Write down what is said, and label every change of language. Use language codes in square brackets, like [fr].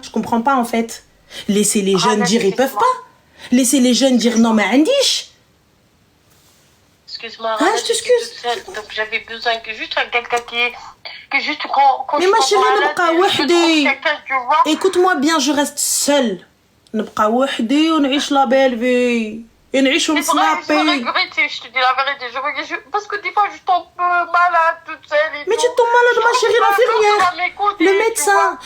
[fr] Je comprends pas, en fait. Laissez les jeunes dire, ils peuvent pas. Laissez les jeunes dire, non, mais Andish. Excuse-moi. Je t'excuse. Donc, j'avais besoin que juste quelqu'un que juste mais ma chérie, écoute-moi bien, je reste seule. [ar] نبقى وحدي ونعيش لا بيل في نعيشوا نسنابي. [fr] Je te dis la vérité, parce que des fois je tombe malade toute seule. Mais tu tombes malade, ma chérie, l'infirmière, le médecin.